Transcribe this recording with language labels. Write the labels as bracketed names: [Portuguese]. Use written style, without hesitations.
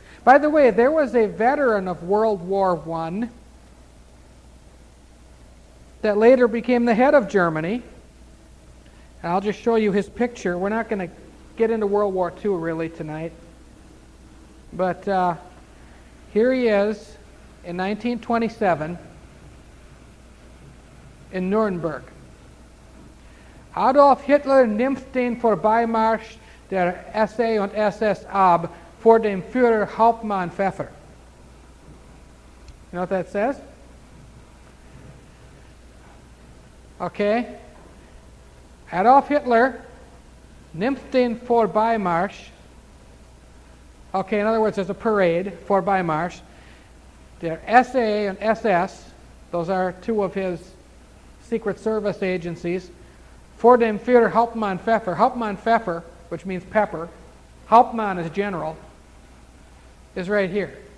[English] By the way, there was a veteran of World War I that later became the head of Germany. And I'll just show you his picture. We're not going to get into World War II really tonight. But here he is in 1927 in Nuremberg. [German] Adolf Hitler nimmt den Vorbeimarsch der SA und SS ab vor dem Führer Hauptmann Pfeffer. [English] You know what that says? [German] Okay. Adolf Hitler nimmt den Vorbeimarsch. [English] Okay, in other words, there's a parade, Vorbeimarsch. [German] Der SA [English] and SS, those are two of his Secret Service agencies, [German] vor dem Führer Hauptmann Pfeffer. [English] Hauptmann Pfeffer, which means pepper, Hauptmann is general, is right here.